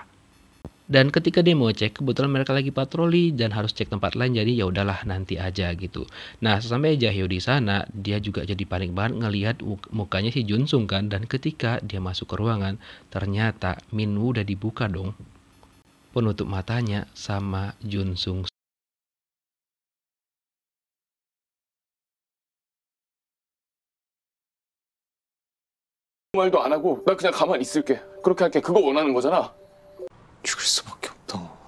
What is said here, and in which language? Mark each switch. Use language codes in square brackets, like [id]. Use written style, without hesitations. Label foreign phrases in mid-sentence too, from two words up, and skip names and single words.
[id] Dan ketika dia mau cek, kebetulan mereka lagi patroli dan harus cek tempat lain, jadi ya udahlah nanti aja gitu. Nah, sampai Jahyo di sana, dia juga jadi panik banget ngelihat mukanya si Junsung kan. Dan ketika dia masuk ke ruangan, ternyata Minwoo udah dibuka dong penutup matanya sama Junsung. [ko] 말도 안 하고 나 그냥 가만히 있을게. 그렇게 할게. 그거 원하는 거잖아. 죽을 수밖에 없다.